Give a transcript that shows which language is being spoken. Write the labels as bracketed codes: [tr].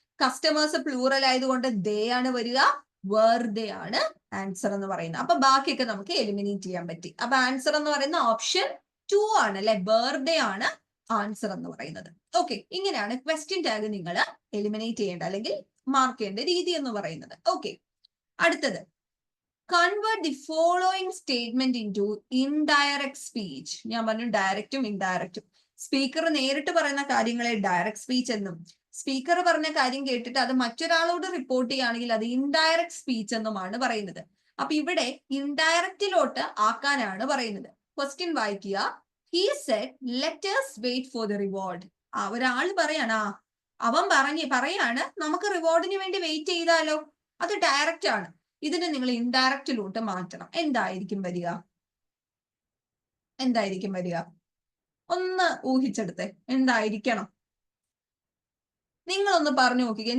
[ml] Customers plural ആയതുകൊണ്ട് ദേ ആണ് വരിക, വെറുതെ ആണ് ആൻസർ എന്ന് പറയുന്നത്. അപ്പൊ ബാക്കിയൊക്കെ നമുക്ക് എലിമിനേറ്റ് ചെയ്യാൻ പറ്റി. അപ്പൊ ആൻസർ എന്ന് പറയുന്ന ഓപ്ഷൻ 2 ആണ് അല്ലെ, വെറുതെ ആണ് ആൻസർ എന്ന് പറയുന്നത്. ഓക്കെ, ഇങ്ങനെയാണ് ക്വസ്റ്റ്യൻ ടാഗ് നിങ്ങൾ എലിമിനേറ്റ് ചെയ്യേണ്ട അല്ലെങ്കിൽ മാർക്ക് ചെയ്യേണ്ട രീതി എന്ന് പറയുന്നത്. [en] Okay, അടുത്തത് convert the following statement into indirect speech. [ml] ഞാൻ പറഞ്ഞു ഡയറക്റ്റും ഇൻഡയറക്റ്റും. സ്പീക്കർ നേരിട്ട് പറയുന്ന കാര്യങ്ങളെ ഡയറക്റ്റ് സ്പീച്ച് എന്നും, സ്പീക്കർ പറഞ്ഞ കാര്യം കേട്ടിട്ട് അത് മറ്റൊരാളോട് റിപ്പോർട്ട് ചെയ്യുകയാണെങ്കിൽ അത് ഇൻഡയറക്റ്റ് സ്പീച്ച് എന്നുമാണ് പറയുന്നത്. അപ്പൊ ഇവിടെ ഇൻഡയറക്റ്റിലോട്ട് ആക്കാനാണ് പറയുന്നത്. ക്വസ്റ്റ്യൻ വായിക്കുക. [en] He said, let us wait for the reward. [ml] ഒരാൾ പറയാണ്, അവൻ പറയാണ് നമുക്ക് റിവാർഡിന് വേണ്ടി വെയിറ്റ് ചെയ്താലോ. അത് ഡയറക്റ്റ് ആണ്. ഇതിനെ നിങ്ങൾ ഇൻഡയറക്റ്റിലോട്ട് മാറ്റണം. എന്തായിരിക്കും വരിക? എന്തായിരിക്കും വരിക? ഒന്ന് ഊഹിച്ചെടുത്തേ, എന്തായിരിക്കണം? നിങ്ങളൊന്ന് പറഞ്ഞു നോക്കിക്കേ.